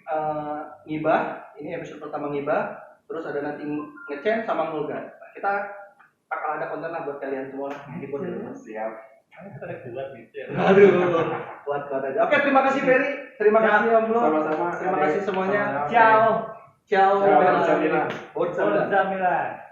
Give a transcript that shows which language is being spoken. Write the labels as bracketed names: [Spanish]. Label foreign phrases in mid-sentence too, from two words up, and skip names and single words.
[Indonesian] ngibah. Ini episode pertama ngibah. Terus ada nanti ngecen sama ngulgat. Kita bakal ada konten lah buat kalian semua di podcast. Siap. Karena kita ada kuat gitu ya. Aduh, kuat aja. Oke, terima kasih Ferry. Terima kasih Om Flo. Sama-sama. Terima kasih semuanya. Sama-sama. Ciao. Ciao, Ciao. Borja Milan. Borja Milan. Borja Milan.